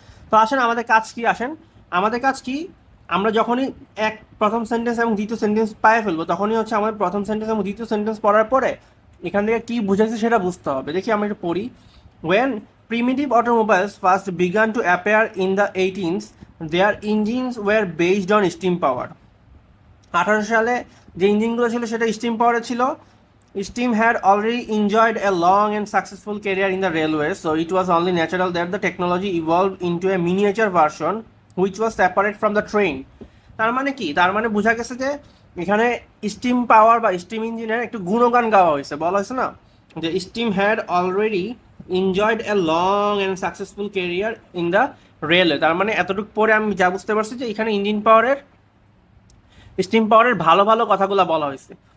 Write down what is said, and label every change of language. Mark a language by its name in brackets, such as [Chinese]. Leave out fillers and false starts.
[Bangla] তো আসেন আমাদের কাজ কি, আসেন আমাদের কাজ কি, আমরা যখনই প্রথম সেন্টেন্স এবং দ্বিতীয় সেন্টেন্স পায়ে ফেলবো, তখনই হচ্ছে আমাদের প্রথম সেন্টেন্স এবং দ্বিতীয় সেন্টেন্স পড়ার পরে এখান থেকে কি বুঝাইছে সেটা বুঝতে হবে। দেখি আমরা একটু পড়ি। [English] When primitive automobiles first began to appear in the 18th, their engines were based on steam power. [Bangla] 1800 সালে যে ইঞ্জিনগুলো ছিল সেটা স্টিম পাওয়ারে ছিল। [English] Steam had already enjoyed a long and successful career in the railways, so it was only natural that the technology evolved into a miniature version which was separate from the train. [Bangla] তার মানে কি? তার মানে বোঝা গেছে যে এখানে steam পাওয়ার বা স্টিম ইঞ্জিনের একটু গুণগান গাওয়া হয়েছে। বলা হয়েছে না যে [English] Steam had already enjoyed a long and successful career in the railway. [Bangla] তার মানে এতটুকু পরে আমি যা বুঝতে পারছি যে এখানে স্টিম পাওয়ারের ভালো ভালো কথাগুলো বলা হয়েছে।